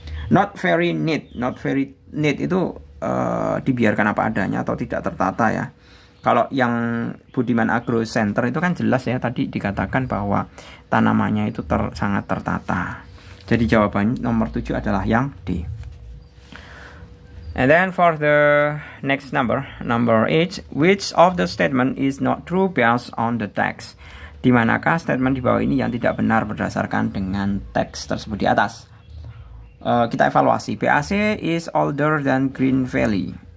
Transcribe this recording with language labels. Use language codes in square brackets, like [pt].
[en] Not very neat [id] itu dibiarkan apa adanya atau tidak tertata ya. Kalau yang Budiman Agro Center itu kan jelas ya, tadi dikatakan bahwa tanamannya itu sangat tertata. Jadi jawaban nomor 7 adalah yang D. [en] And then for the next number 8, which of the statement is not true based on the text? [id] Di manakah statement di bawah ini yang tidak benar berdasarkan dengan teks tersebut di atas? Kita evaluasi. [en] BIC is older than Green Valley.